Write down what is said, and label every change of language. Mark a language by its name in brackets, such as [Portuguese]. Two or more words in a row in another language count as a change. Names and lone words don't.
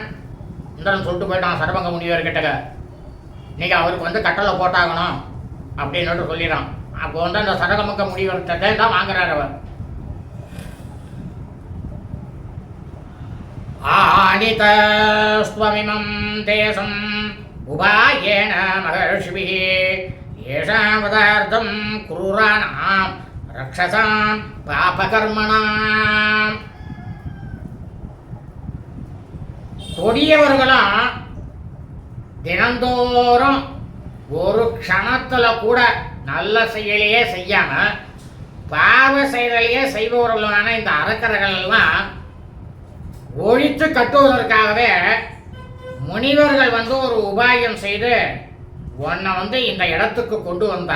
[Tamil] இந்திரன் சொல்லிட்டு போயிட்டான் சரபங்க முனிவர் கிட்டக்க, இன்னைக்கு அவருக்கு வந்து கட்டளை போட்டாகணும் அப்படின்னு சொல்லிடுறான். அப்போ வந்து அந்த சரபங்க முனிவர்கிட்ட தான் வாங்குறார் அவர். [Sanskrit] आगितस्वमिमम् देशम् उपायेन महर्षिभिः येषां पदार्थं क्रूराणां रक्षसां பாபகர்மணாம். [Tamil] கொடியவர்களும் தினந்தோறும் ஒரு க்ஷணத்துல கூட நல்ல செயலையே செய்யாம பாவ செயலையே செய்பவர்களான இந்த அரக்கர்கள் எல்லாம் ஒழித்து கட்டுவதற்காகவே முனிவர்கள் ஒரு உபாயம் செய்து உன்னை இந்த இடத்துக்கு கொண்டு வந்தா.